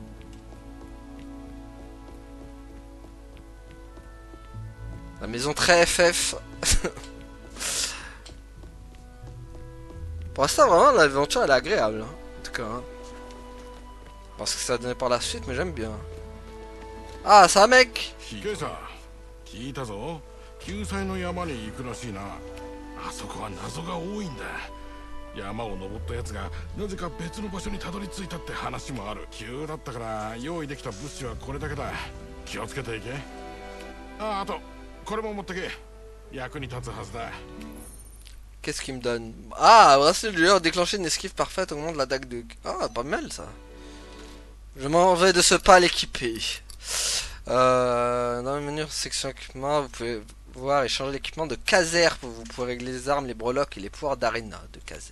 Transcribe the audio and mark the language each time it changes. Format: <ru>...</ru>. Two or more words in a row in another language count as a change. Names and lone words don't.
<fr>La maison très FF. Pour l'instant, vraiment, l'aventure elle est agréable. Hein. En tout cas. Hein. Parce que ça donné par la suite, mais j'aime bien. Ah, c'est un mec!</fr> <ja>聞いたぞ。救済の山に行くらしいな。あそこは謎が多いんだ。山を登ったやつがなぜか別の場所にたどり着いたって話もある。急だったから用意できた物資はこれだけだ。気をつけていけ。あとこれも持ってけ。役に立つはずだ。</ja> <fr>Qu'est-ce qu'il me donne? Ah, bracelet de lueur, déclencher une esquive parfaite au moment de l'attaque de... Ah, pas mal ça. Je m'en vais de ce pas l'équiper. Dans le menu section équipement, vous pouvez voir et changer l'équipement de Kaiser. Vous pouvez régler les armes, les breloques et les pouvoirs d'Arena de Kaiser.</fr>